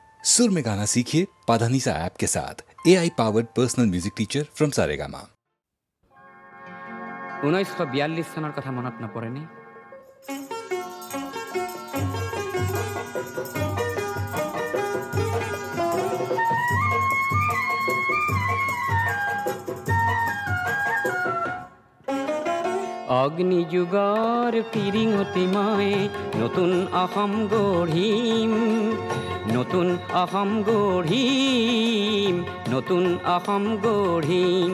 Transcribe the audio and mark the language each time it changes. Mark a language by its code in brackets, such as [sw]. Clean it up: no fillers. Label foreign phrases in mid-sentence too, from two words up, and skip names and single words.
[hi] सुर में गाना सीखिए पाधानीसा ऐप के साथ। [en] AI powered personal music teacher from Saregama. [as] 1942 চনৰ কথা মনত নপৰেনে? অগ্নি যুগৰ পিৰিঙতি মই নতুন অসম গঢ়িম, নতুন অসম গঢ়িম, নতুন অসম গঢ়িম।